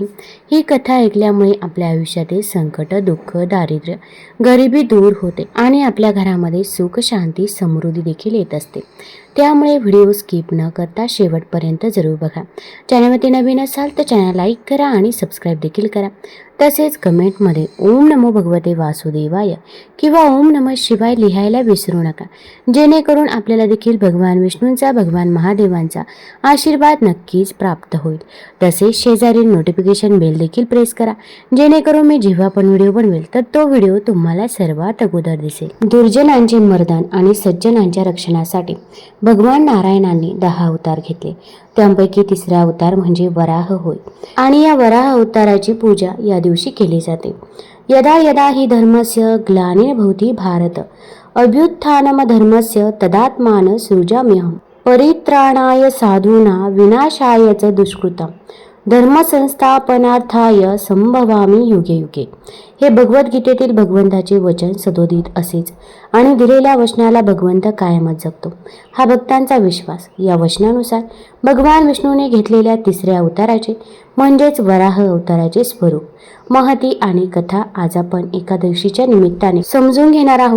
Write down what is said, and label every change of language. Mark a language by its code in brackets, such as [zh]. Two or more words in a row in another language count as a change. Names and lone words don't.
[mr] ही कथा ऐकल्यामुळे आपल्या आयुष्यातील संकट, दुःख, दारिद्र्य, गरिबी दूर होते आणि आपल्या घरामध्ये सुख, शांती, समृद्धी देखील येत असते. त्यामुळे व्हिडिओ स्किप न करता शेवटपर्यंत जरूर बघा. चॅनलवरती नवीन असाल तर चॅनल लाईक करा आणि सबस्क्राईब देखील करा. तसेच कमेंटमध्ये [sa] ओम नमो भगवते वासुदेवाय [mr] किंवा [sa] ओम नमः शिवाय [mr] लिहायला विसरू नका, जेणेकरून आपल्याला देखील भगवान विष्णूंचा, भगवान महादेवांचा आशीर्वाद नक्कीच प्राप्त होईल. तसेच शेजारील नोटिफिकेशन बेल देखील प्रेस करा, जेणेकरून मी जेव्हा पण व्हिडिओ बनवेल तर तो व्हिडिओ तुम्हाला सर्वात अगोदर दिसेल. दुर्जनांचे मर्दन आणि सज्जनांच्या रक्षणासाठी भगवान नारायणांनी 10 अवतार घेतले. त्यापैकी तिसरा अवतार म्हणजे वराह होय आणि या वराह अवताराची पूजा या दिवशी केली जाते. [sa] यदा यदा हि धर्मस्य ग्लानिर्भवति भारत अभ्युत्थानम धर्मस्य तदात्मान सृजाम्यहम् परित्राणाय साधूना विनाशाय च दुष्कृतम् धर्मसंस्थापनार्थाय संभवामी युगे युगे. [mr] हे भगवद्गीतेतील भगवंताचे वचन सदोदित असेच आणि दिलेल्या वचनाला भगवंत कायमच जगतो, हा भक्तांचा विश्वास. या वचनानुसार भगवान विष्णूने घेतलेल्या तिसऱ्या अवताराचे म्हणजेच वराह अवताराचे स्वरूप, महती आणि कथा आज आपण एकादशीच्या निमित्ताने समजून घेणार आहोत.